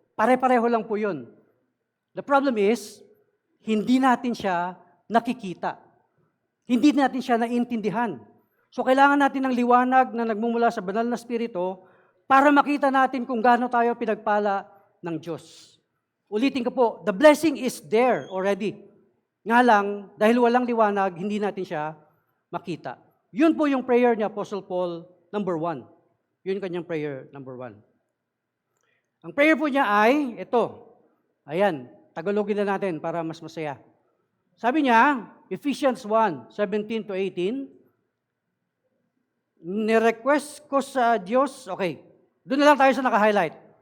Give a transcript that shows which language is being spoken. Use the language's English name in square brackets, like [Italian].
[Filipino] Pare-pareho lang po yun. [English] The problem is, [Filipino] hindi natin siya nakikita. Hindi natin siya naintindihan. So kailangan natin ng liwanag na nagmumula sa banal na spirito para makita natin kung gaano tayo pinagpala ng Diyos. Ulitin ko po, [English] the blessing is there already. [Filipino] Nga lang, dahil walang liwanag, hindi natin siya makita. Yun po yung prayer ni Apostle Paul, number 1. Yun kanyang prayer, number 1. Ang prayer po niya ay, ito. Ayan, Tagalogin na natin para mas masaya. Sabi niya, Ephesians 1:17 to 18, ni-request ko sa Diyos, okay, doon na lang tayo sa naka-highlight.